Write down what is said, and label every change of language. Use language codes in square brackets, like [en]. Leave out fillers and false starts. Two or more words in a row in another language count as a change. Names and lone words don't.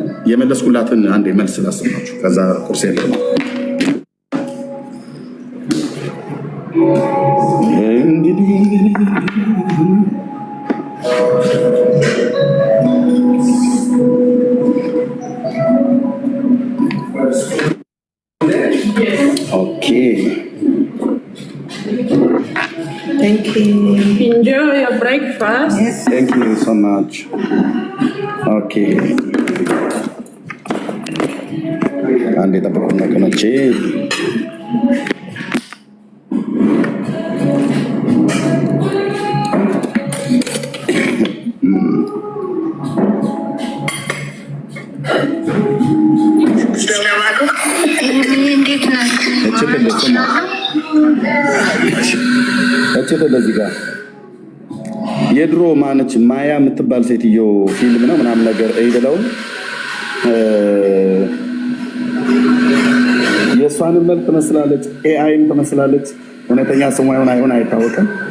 [am] የመለስኩላትን አንድ መልስ ላሰማችሁ። ከዛ ቁርስ የለም እንግዲህ ኦኬ [en] Thank you. Enjoy your breakfast. Yes. Thank you so much. Okay. [ms] Andi tak perlu nak kena cek. Assalamualaikum. Ini nak. Cek dulu semua. [am] እቺ ለዚህ ጋር የድሮ ማነች ማያ የምትባል ሴትዮ ፊልም ነው ምናምን ነገር አይደለው የሷን መልክ ትመስላለች ኤአይም ትመስላለች እውነተኛ ስሟ አይሆን አይታወቅም